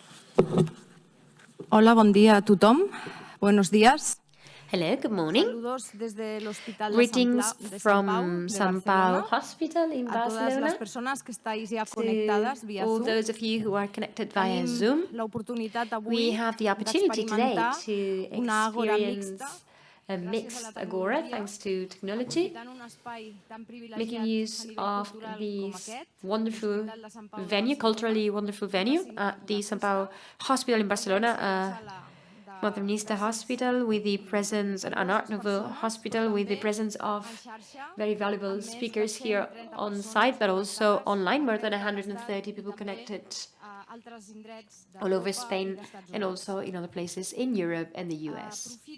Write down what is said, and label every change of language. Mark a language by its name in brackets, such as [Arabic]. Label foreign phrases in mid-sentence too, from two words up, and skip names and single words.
[Catalan] Hola, bon dia a tothom. [Spanish] Buenos días. [English] Hello, good morning. [Spanish] Saludos desde el Hospital [English] Greetings [Spanish] de [English] from Sant Pau Hospital in [Spanish] a todas las Barcelona. personas que estáis ya [English] To [Spanish] conectadas vía [English] all [Spanish] Zoom. [English] those of you who are connected via Zoom, [Catalan] la oportunitat avui [English] we have the opportunity today to [Catalan] una àgora mixta [English] experience a mixed agora thanks to technology, making use of this wonderful venue, culturally wonderful venue at the Sant Pau Hospital in Barcelona, Modernista Hospital with the presence, an Art Nouveau Hospital with the presence of very valuable speakers here on site, but also online, more than 130 people connected all over Spain and also in other places in Europe and the US.